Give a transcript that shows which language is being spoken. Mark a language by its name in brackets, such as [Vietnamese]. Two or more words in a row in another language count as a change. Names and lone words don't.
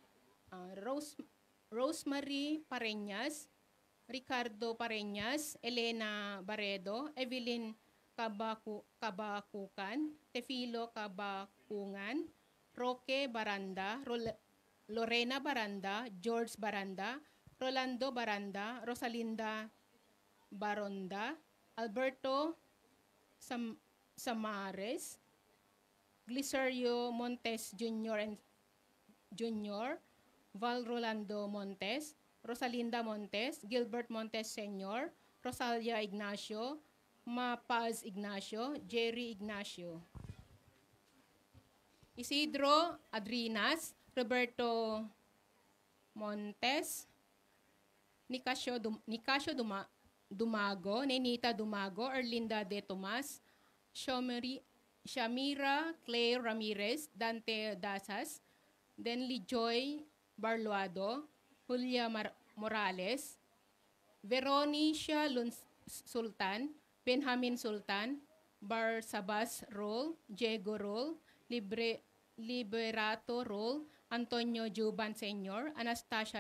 [Filipino] Rosemary Pareñas, Ricardo Pareñas, Elena Barredo, Evelyn Kabakukan, Tefilo Kabakungan, Roque Baranda, Lorena Baranda, George Baranda, Rolando Baranda, Rosalinda Baronda, Alberto Samares, Glicerio Montes Jr., Val Rolando Montes, Rosalinda Montes, Gilbert Montes Sr., Rosalia Ignacio, Mapaz Ignacio, Jerry Ignacio. Isidro Adrinas, Roberto Montes, Nicasio Dumago, Nenita Dumago, Erlinda De Tomas, Shamira Claire Ramirez, Dante Dasas, Denly Joy Barluado, Julia Morales, Veronica Sultan, Benjamin Sultan, Barsabas Rol, Diego Rol, Liberato Rol, Antonio Juban Sr., Anastasia